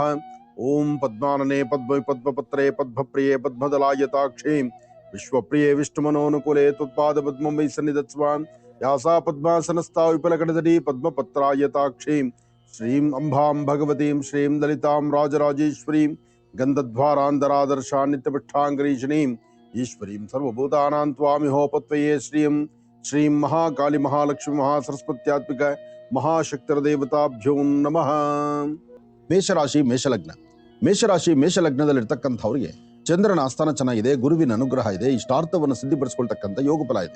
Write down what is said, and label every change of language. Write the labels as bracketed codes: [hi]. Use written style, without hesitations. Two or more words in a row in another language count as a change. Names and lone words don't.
[sa] ಓಂ ಪದ್ಮಾನನೆ ಪದ್ಮ ಪದ್ಮಪತ್ರೇ ಪದ್ಮಪ್ರಿಯೇ ಪದ್ಮದಲಾಯತಾಕ್ಷೇ ವಿಶ್ವಪ್ರಿಯೇ ವಿಷ್ಣುಮನೋನುಕೂಲೆ ತ್ವತ್ಪಾದ ಪದ್ಮಂ ವೈ ಸನ್ನಿಧತ್ಸ್ವಾಂ. ಯಾಸಾ ಪದ್ಮಾಸನಸ್ಥಾ ವಿಪುಲಕಟತಟೀ ಪದ್ಮಪತ್ರಾಯತಾಕ್ಷೇ ಶ್ರೀಂ ಅಂಬಾಂ ಭಗವತೀಂ ಶ್ರೀಂ ಲಲಿತಾಂ ರಾಜರಾಜೇಶ್ವರೀಂ ಗಂಧದ್ವಾರಾಂಧರಾದರ್ಶಾ ನಿತ್ಯಪೃಷ್ಠಾಂಗರೀಷಣೀಂ ಈಶ್ವರೀಂ ಸರ್ವಭೂತಾನಾಂ ತ್ವಾಮಿಹೋಪತ್ವಯೇ ಶ್ರೀಂ. ಶ್ರೀಂ ಮಹಾಕಾಳಿ ಮಹಾಲಕ್ಷ್ಮಿ ಮಹಾಸರಸ್ವತ್ಯಾತ್ಮಿಕ ಮಹಾಶಕ್ತಿರದೇವತಾಭ್ಯೋ ನಮಃ. [kn] ಮೇಷರಾಶಿ ಮೇಷಲಗ್ನ. ಮೇಷಲಗ್ನದಲ್ಲಿರ್ತಕ್ಕಂಥವ್ರಿಗೆ ಚಂದ್ರನ ಆಸ್ಥಾನ ಚೆನ್ನಾಗಿದೆ, ಗುರುವಿನ ಅನುಗ್ರಹ ಇದೆ, ಇಷ್ಟಾರ್ಥವನ್ನು ಸಿದ್ಧಿಪಡಿಸ್ಕೊಳ್ತಕ್ಕಂಥ ಯೋಗ ಫಲ ಇದೆ.